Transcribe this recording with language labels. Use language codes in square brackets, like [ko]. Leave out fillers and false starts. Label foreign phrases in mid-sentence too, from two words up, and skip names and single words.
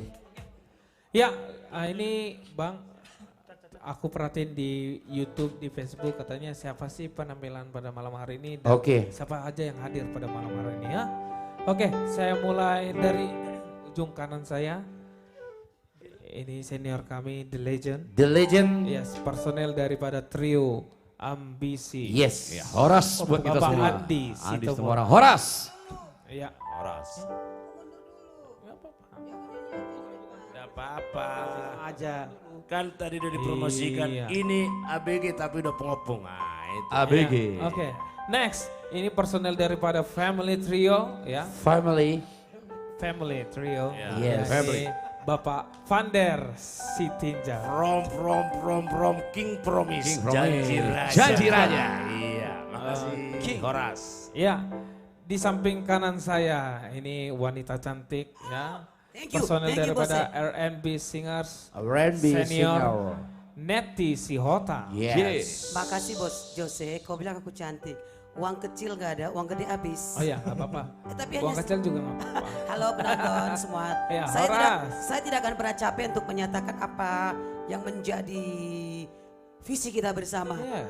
[id] Ya, ini Bang, aku perhatiin di YouTube, di Facebook katanya siapa sih penampilan pada malam hari ini dan siapa aja yang hadir pada malam hari ini ya. Oke, saya mulai dari ujung kanan saya. Ini senior kami, [en] The Legend. The Legend. [id] Yes, personel daripada trio Ambisi. Yes. Ya, Horas buat kita Bapak semua. Andi semua orang. Horas. Ya. Horas. Apa-apa aja. Kan tadi udah dipromosikan. Iya. Ini ABG tapi udah pengopong. Nah, itu. ABG. Ya, Oke. Next, ini personel daripada Family Trio ya. Family Family Trio. Ya. Yes. Ini Family. Bapak Vander Sitinja. [en] From King Promise. [id] King Promise. Janji Raja. Iya, makasih Horas. Ya, di samping kanan saya ini wanita cantik ya. [en] Thank you, [id] Personel [en] thank you, [id] daripada Bose. [en] R&B Singers [id] R&B Senior singer. Neti Sihota. Yes. Makasih Bos Jose, kau bilang aku cantik. Uang kecil gak ada, uang gede habis. Oh ya, nggak apa-apa. Tapi Uang hanya kecil juga nggak apa-apa. halo penonton semua. Ya, saya Horas. tidak akan pernah capek untuk menyatakan apa yang menjadi visi kita bersama. Yes.